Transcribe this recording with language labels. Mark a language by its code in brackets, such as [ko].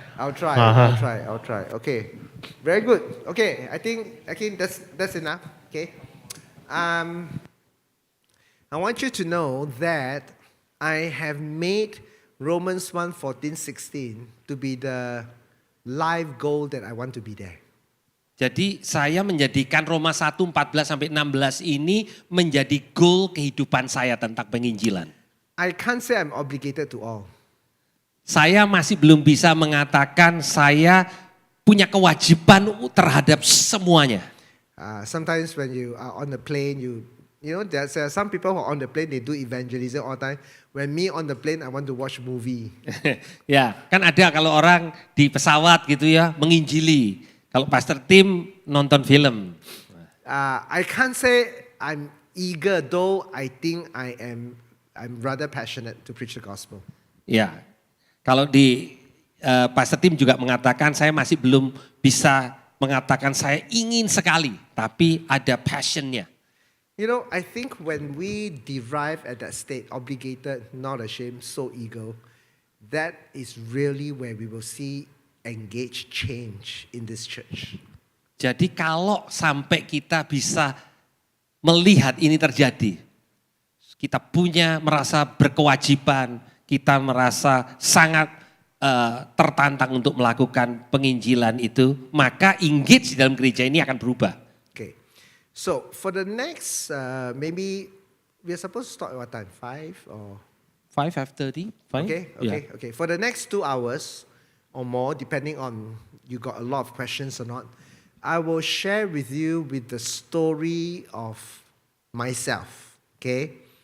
[en] I'll try. Okay, very good. Okay, I think that's enough. Okay, I want you to know that I have made Romans 1:14-16 to be the life goal that I want to be there. [id] Jadi saya menjadikan Roma 1, 14 sampai 16 ini menjadi goal kehidupan saya tentang penginjilan. [en] I can't say I'm obligated to all. [id] Saya masih belum bisa mengatakan saya punya kewajiban terhadap semuanya. [en] Sometimes when you are on the plane, you know, there's some people who are on the plane, they do evangelism all the time. When me on the plane, I want to watch movie. [id] Ya, kan ada kalau orang di pesawat gitu ya, menginjili. Kalau Pastor Tim nonton film. [en] I can't say I'm eager, though I think I'm rather passionate to preach the gospel. [id] Ya, kalau di Pastor Tim juga mengatakan saya masih belum bisa mengatakan saya ingin sekali, tapi ada passionnya. [en] You know, I think when we derive at that state, obligated, not ashamed, so eager, that is really where we will see engaged change in this church. [id] Jadi kalau sampai kita bisa melihat ini terjadi, kita merasa berkewajiban, kita merasa sangat tertantang untuk melakukan penginjilan itu, maka engage di dalam gereja ini akan berubah. [en] Okay, so for the next, maybe we are supposed to start at what time? 5 or? 5:30? Okay. For the next 2 hours or more, depending on you got a lot of questions or not, I will share with you with the story of myself, okay?